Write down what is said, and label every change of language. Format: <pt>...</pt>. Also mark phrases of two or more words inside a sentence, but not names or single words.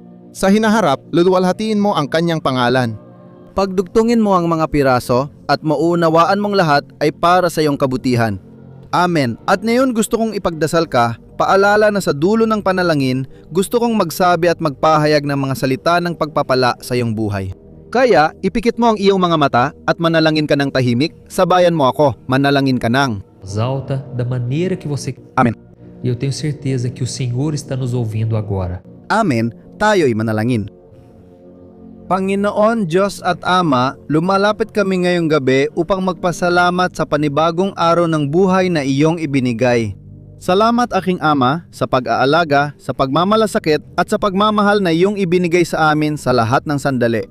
<tl>Sa hinaharap, luluwalhatiin mo ang kanyang pangalan. Pagdugtungin mo ang mga piraso at maunawaan mong lahat ay para sa iyong kabutihan. Amen. At ngayon gusto kong ipagdasal ka, paalala na sa dulo ng panalangin, gusto kong magsabi at magpahayag ng mga salita ng pagpapala sa iyong buhay. Kaya, ipikit mo ang iyong mga mata at manalangin ka ng tahimik, sabayan mo ako, manalangin ka ng</tl> <pt>voz alta da maneira que você. Amen. E eu tenho certeza que o Senhor está nos ouvindo agora.</pt> <tl>Amen. Tayo'y manalangin. Panginoon, Diyos at Ama, lumalapit kami ngayong gabi upang magpasalamat sa panibagong araw ng buhay na iyong ibinigay. Salamat aking Ama sa pag-aalaga, sa pagmamalasakit at sa pagmamahal na iyong ibinigay sa amin sa lahat ng sandali.</tl>